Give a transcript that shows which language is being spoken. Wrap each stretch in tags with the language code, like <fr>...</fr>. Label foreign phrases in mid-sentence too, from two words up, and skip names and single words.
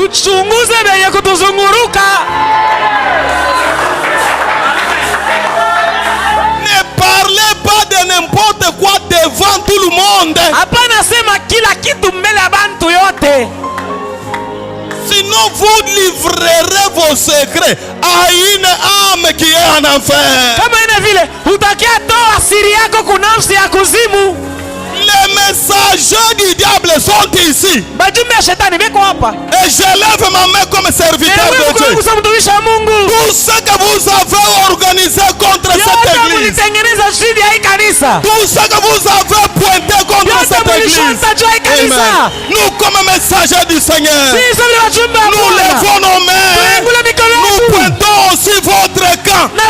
<fr>Ne parlez pas de n'importe quoi devant tout le monde. Sinon quand vous livrerez vos secrets à une âme qui est en enfer.</fr> <sw>Kama ina vile utakia toa siri yako kunafsi ya kuzimu.</sw> <fr>Les messagers du diable sont ici.</fr> <sw>Bajumbe ya shetani beko hapa.</sw> <fr>Et je lève ma main comme serviteur de Dieu. Tout ce que vous avez organisé contre cette église, tout ce que vous avez pointé contre cette église, amen. Nous comme messagers du Seigneur, nous levons nos mains, nous pointons aussi votre camp.</fr>